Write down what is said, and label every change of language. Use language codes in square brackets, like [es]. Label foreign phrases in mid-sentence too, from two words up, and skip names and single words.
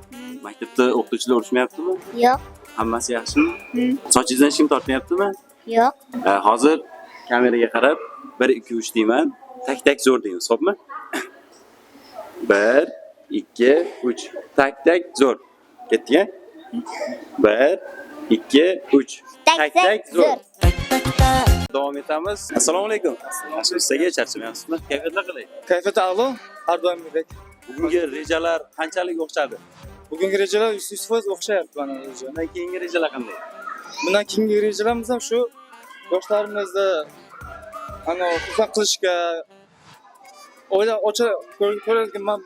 [uz] Maktabda o'qituvchilar urushmayaptimi? Yo'q. Hammasi yaxshimi? Sochingizdan shim tortmayaptimi? Yo'q. Hozir kameraga qarab 1 2 3 deyman. Tak zo'r deymiz, xo'pmi? 1 2 3 tak zo'r. Ketdi-a? 1 2 3 tak zo'r. Tak tak tak. Davom etamiz. Assalomu alaykum. Yaxshimisiz? Sizga charchamayapsizmi? Kayfiyatlar qalay? Kayfiyat a'lo, har doimgidek. Bugungi rejalar qanchalik o'xshadi? Bugungi rejalar 100% o'xshayapti mana reja. Bundan keyingi rejalar qanday? Bundan keyingi rejalarimiz ham shu yoshlarimizni ana xursand qilishga ko'radigan